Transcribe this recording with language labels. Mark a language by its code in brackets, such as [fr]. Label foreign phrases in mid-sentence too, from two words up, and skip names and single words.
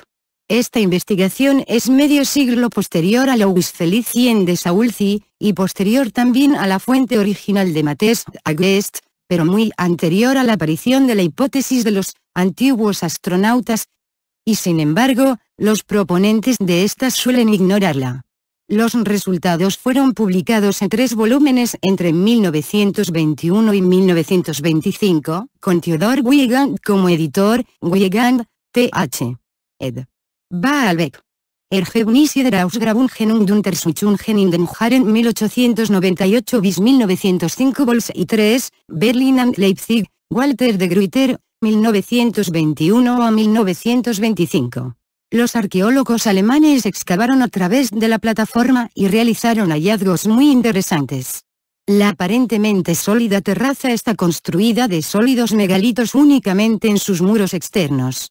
[es] Esta investigación es medio siglo posterior a la Ausfelicien de Saulzi, y posterior también a la fuente original de Matthes Agest, pero muy anterior a la aparición de la hipótesis de los antiguos astronautas, y sin embargo, los proponentes de esta suelen ignorarla. Los resultados fueron publicados en 3 volúmenes entre 1921 y 1925, con Theodor Wiegand como editor. Wiegand, Th. ed. Baalbek. Ergebnisse der Ausgrabungen und Untersuchungen in den Jahren 1898 bis 1905 Bols y 3, Berlin and Leipzig, Walter de Gruyter, 1921 a 1925. Los arqueólogos alemanes excavaron a través de la plataforma y realizaron hallazgos muy interesantes. La aparentemente sólida terraza está construida de sólidos megalitos únicamente en sus muros externos.